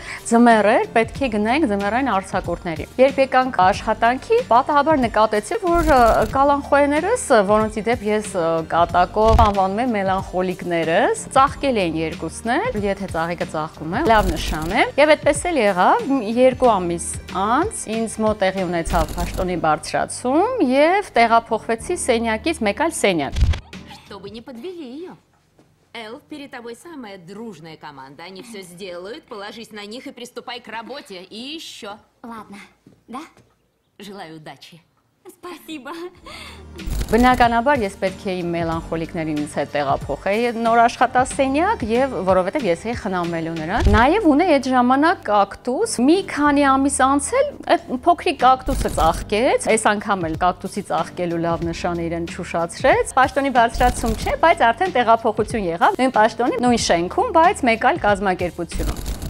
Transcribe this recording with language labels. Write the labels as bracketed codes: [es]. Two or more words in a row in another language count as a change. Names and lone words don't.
[hy] ձմեռեր պետք է գնայինք ձմեռային արձակուրդների։ Երբ եկանք աշխատանքի, պատահաբար նկատեցի, որ կալանխոեներս, որոնց ի դեպ ես կատակով անվանում եմ մելանխոլիկներս, ծաղկել էին երկուսն էլ, եթե ծաղիկը ծաղկում է, լավ նշան է։ Եվ այդպես էլ եղավ, 2 ամիս անց ինձ մոտ տեղի ունեցավ պաշտոնի բարձրացում եւ տեղափոխվեցի սենյակից մեկ այլ սենյակ։ [ru] Чтобы не подвели ее. Элф, перед тобой самая дружная команда. Они все сделают, положись на них и приступай к работе. И еще. Ладно, да? Желаю удачи. Спасибо. [hy] Բնականաբար ես պետք է իմ մելանխոլիկներից հետ տեղափոխեի նոր աշխատասենյակ եւ որովհետեւ ես էի խնամելու նրան։ Նաեւ ունեի այդ ժամանակ կակտուս, մի քանի ամիս անցել այդ փոքրիկ կակտուսը ծաղկեց, այս անգամ էլ կակտուսի ծաղկելու լավ նշանը իրեն շուշացրեց։ Պաշտոնի բարձրացում չէ, բայց արդեն տեղափոխություն եղավ։ Նույն պաշտոնի, նույն շենքում, բայց մեկ այլ կազմակերպությունում։